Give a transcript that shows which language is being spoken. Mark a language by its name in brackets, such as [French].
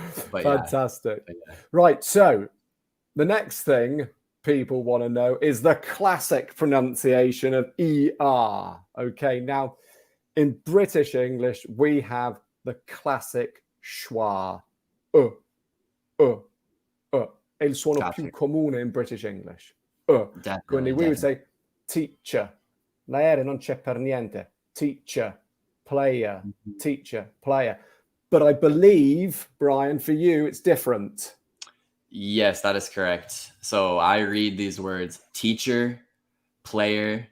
[English] But fantastic. Right. So the next thing people want to know is the classic pronunciation of ER. Okay. Now, in British English, we have the classic schwa. [Italian] È il suono più comune in British English. Quindi [English] we would say teacher. [Italian] La R non c'è per niente. [English] Teacher, player, teacher, player. But I believe, Brian, for you, it's different. Yes, that is correct. So I read these words, teacher, player.